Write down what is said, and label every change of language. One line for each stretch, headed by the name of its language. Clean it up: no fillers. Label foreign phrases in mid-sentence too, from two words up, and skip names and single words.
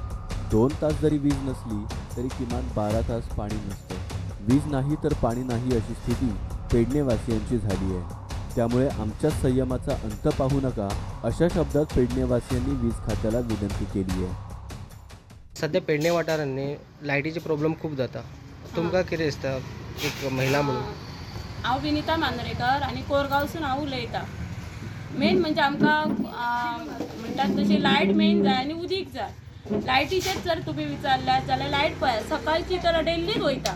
Marathi: 2 तास जरी वीज नसली तरी किमान 12 तास पाणी नसतं. वीज नाही तर पाणी नाही अशी स्थिती पेडणेवासियांची झाली आहे. त्यामुळे आमच्या संयमाचा अंत पाहू नका अशा शब्दात पेडणेवासियांनी वीज खात्याला विनंती केली आहे.
Konkani: सध्या पेडणे वाठारांनी लायटीचे प्रॉब्लेम खूप जाता. तुमकां कितें दिसता एक महिला म्हणून? हांव विनिता मांद्रेकर आनी कोरगांवसून हांव उलयतां. मेन म्हणजे आमकां म्हणटात तशी लायट मेन जाय आनी उदीक जाय. लायटीचेच जर तुम्ही विचारल्यात जाल्यार लायट पळय सकाळची तर डेलीच वयता.